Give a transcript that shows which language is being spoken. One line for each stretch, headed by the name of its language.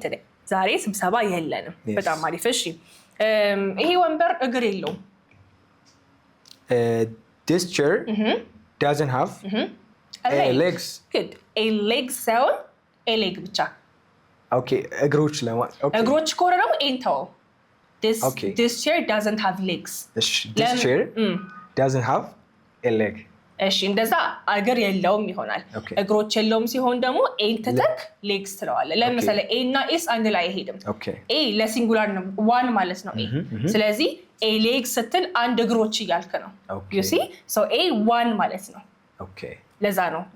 Amharic: today። ዛሬ ስብሰባ የለንም። በጣም አሪፍ። እሺ ይሄ ወንበር እግር የለውም።
English: this chair doesn't have legs። good a legs
Amharic: ሳይሆን
English: a leg ብቻ።
Amharic: okay እግሮች እግሮች ከሆነ ደግሞ ኤንተው
English: this chair doesn't have legs። this chair doesn't have a leg።
Amharic: እሺ እንደዛ እግር የለውም ይሆናል። እግሮች የለውም ሲሆን ደግሞ ኤን ትተክ ሌግስ ትለዋለህ። ለምሳሌ ኤ እና ኤስ አንድ ላይ አይሄድም። ኤ ለሲንጉላር ነው ዋን ማለት ነው ኤ። ስለዚህ ኤ ሌግስ ስትል አንድ እግሮች እያልክ ነው።
English: ዩ ሲ ሶ
Amharic: ኤ ዋን ማለት ነው። ለዛ ነው